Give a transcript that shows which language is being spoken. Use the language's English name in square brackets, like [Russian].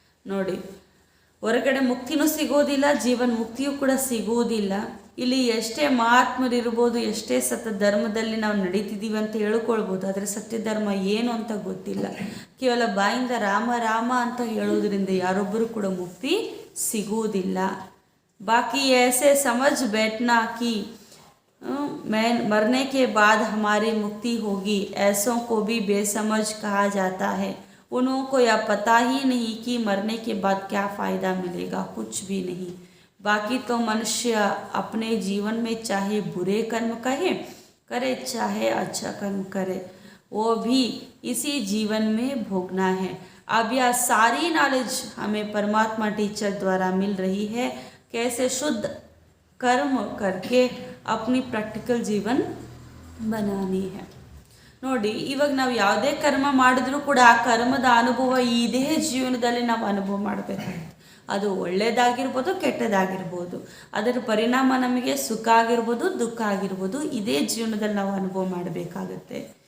[Kannada] ನೋಡಿ, ಹೊರಗಡೆ ಮುಕ್ತಿನೂ ಸಿಗೋದಿಲ್ಲ, ಜೀವನ ಮುಕ್ತಿಯೂ ಕೂಡ ಸಿಗೋದಿಲ್ಲ. ಇಲ್ಲಿ ಎಷ್ಟೇ ಮಹಾತ್ಮರಿರ್ಬೋದು, ಎಷ್ಟೇ ಸತ್ಯ ಧರ್ಮದಲ್ಲಿ ನಾವು ನಡೀತಿದ್ದೀವಿ ಅಂತ ಹೇಳ್ಕೊಳ್ಬೋದು, ಆದರೆ ಸತ್ಯ ಧರ್ಮ ಏನು ಅಂತ ಗೊತ್ತಿಲ್ಲ. ಕೇವಲ ಬಾಯಿಂದ ರಾಮ ರಾಮ ಅಂತ ಹೇಳೋದ್ರಿಂದ ಯಾರೊಬ್ಬರು ಕೂಡ ಮುಕ್ತಿ ಸಿಗುವುದಿಲ್ಲ. [Hindi] बाकी ऐसे समझ बैठना कि मैं मरने के बाद हमारी मुक्ति होगी, ऐसों को भी बेसमझ कहा जाता है. उन्हों को यह पता ही नहीं कि मरने के बाद क्या फ़ायदा मिलेगा, कुछ भी नहीं. बाकी तो मनुष्य अपने जीवन में चाहे बुरे कर्म करे चाहे अच्छा कर्म करे, वो भी इसी जीवन में भोगना है. अब यह सारी नॉलेज हमें परमात्मा टीचर द्वारा मिल रही है, कैसे शुद्ध कर्म करके अपनी प्रैक्टिकल जीवन बनानी है. [Kannada] ನೋಡಿ, ಇವಾಗ ನಾವು ಯಾವುದೇ ಕರ್ಮ ಮಾಡಿದ್ರೂ ಕೂಡ ಆ ಕರ್ಮದ ಅನುಭವ ಇದೇ ಜೀವನದಲ್ಲಿ ನಾವು ಅನುಭವ ಮಾಡಬೇಕಾಗುತ್ತೆ. ಅದು ಒಳ್ಳೆಯದಾಗಿರ್ಬೋದು, ಕೆಟ್ಟದಾಗಿರ್ಬೋದು, ಅದರ ಪರಿಣಾಮ ನಮಗೆ ಸುಖ ಆಗಿರ್ಬೋದು, ದುಃಖ ಆಗಿರ್ಬೋದು, ಇದೇ ಜೀವನದಲ್ಲಿ ನಾವು ಅನುಭವ ಮಾಡಬೇಕಾಗುತ್ತೆ.